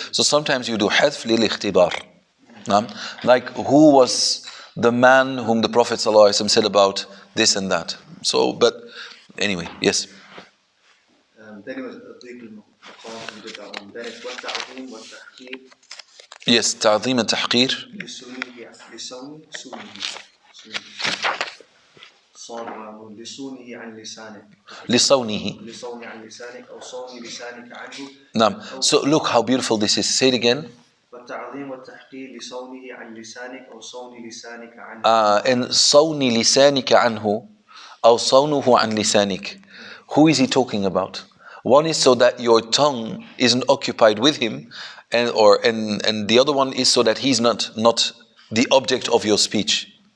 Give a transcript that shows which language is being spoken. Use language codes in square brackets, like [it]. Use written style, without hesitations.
[en] So sometimes you do [ar] حذف للاختبار. [en] Like, who was the man whom the Prophet ﷺ said about this and that. So, but anyway, yes. Then it was [ar] ضيق المقام, [en] we did that one. Then it's [ar] والتعظيم والتحقير. [en] Yes, [ar] تعظيم التحقير. لصونه عن لسانك. لصونه عن لسانك أو صون لسانك عنه. نعم. [en] So look how beautiful this is. Say it again. [ar] والتعظيم والتحقير لصونه عن لسانك أو صون لسانك عنه. [en] And [ar] صون لسانك عنه أو صونه عن لسانك. [en] Who is he talking about? One is so that your tongue isn't occupied with him, and the other one is so that he's not the object of your speech.